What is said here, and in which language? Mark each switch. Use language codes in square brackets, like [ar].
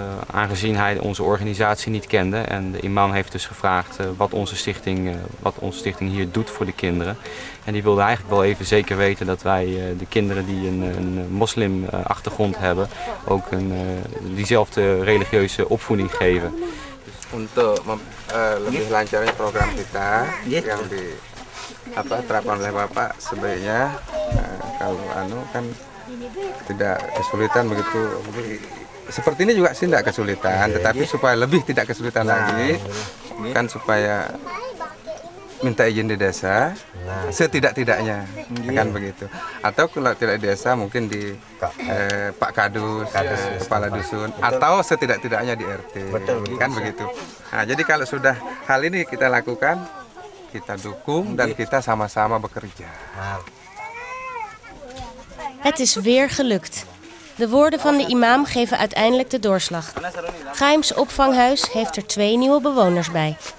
[nl] Aangezien hij onze organisatie niet kende. En de imam heeft dus gevraagd wat onze stichting hier doet voor de kinderen. En die wilde eigenlijk wel even zeker weten dat wij de kinderen die een moslimachtergrond hebben ook diezelfde religieuze opvoeding geven. [id] Untuk lebih lancarnya program kita yang terapkan oleh Bapak sebaiknya kalau kan tidak kesulitan begitu. Seperti ini juga sih tidak kesulitan, tetapi supaya lebih tidak kesulitan lagi, kan supaya minta izin di desa, setidak-tidaknya, kan begitu. Atau kalau tidak di desa mungkin di Pak Kadus, kepala dusun, atau setidak-tidaknya di RT, kan begitu. Nah, jadi kalau sudah hal ini kita lakukan, kita dukung dan kita sama-sama bekerja. [nl] Het is weer gelukt. De woorden van de imam geven uiteindelijk de doorslag. Chaims opvanghuis heeft er 2 nieuwe bewoners bij.